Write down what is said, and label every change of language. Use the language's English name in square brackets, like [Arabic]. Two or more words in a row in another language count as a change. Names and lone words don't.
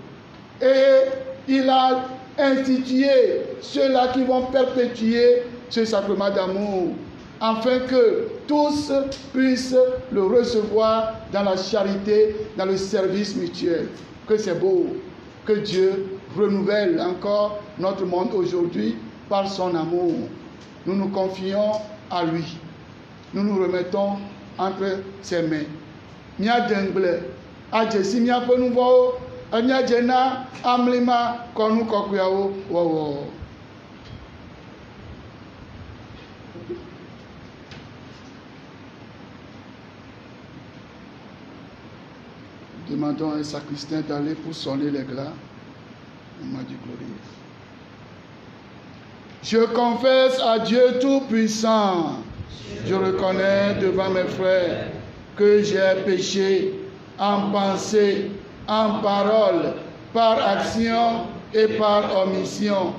[French] Et il a institué ceux-là qui vont perpétuer ce sacrement d'amour, afin que tous puissent le recevoir dans la charité, dans le service mutuel. Que c'est beau, que Dieu renouvelle encore notre monde aujourd'hui par son amour. Nous nous confions à lui. Nous nous remettons entre ses mains. [Ewe] Mia dengble, adjesi mia ƒe nuvɔwo, enya dze na amlima kɔnu kɔkɔeawo wɔwɔ. [French] Demandons à un sacristain d'aller pour sonner les glas. Moment du glorieux. Je confesse à Dieu Tout-Puissant, je reconnais devant mes frères que j'ai péché en pensée, en parole, par action et par omission.